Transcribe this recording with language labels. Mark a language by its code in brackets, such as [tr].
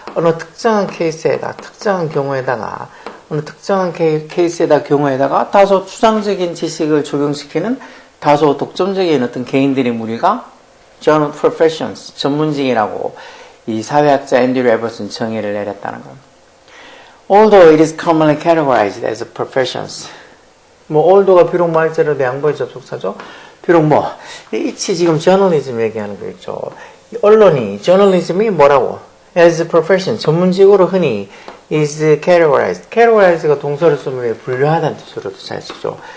[ko] 어느 특정한 케이스에다 특정한 경우에다가 어느 특정한 경우에다가 다소 추상적인 지식을 적용시키는 다소 독점적인 어떤 개인들의 무리가 journal professions 전문직이라고 이 사회학자 앤드류 에버슨 정의를 내렸다는 겁니다. [en] Although it is commonly categorized as professions. [ko] 뭐 although가 비록 말자로 양보의 접속사죠. 비록 뭐 이치 지금 저널리즘 얘기하는 거 있죠. 언론이 저널리즘이 뭐라고? [en] as a profession [ko] 전문직으로 흔히 [en] is categorized [ko] 가 동사를 쓰면 분류하다는 뜻으로도 잘 쓰죠.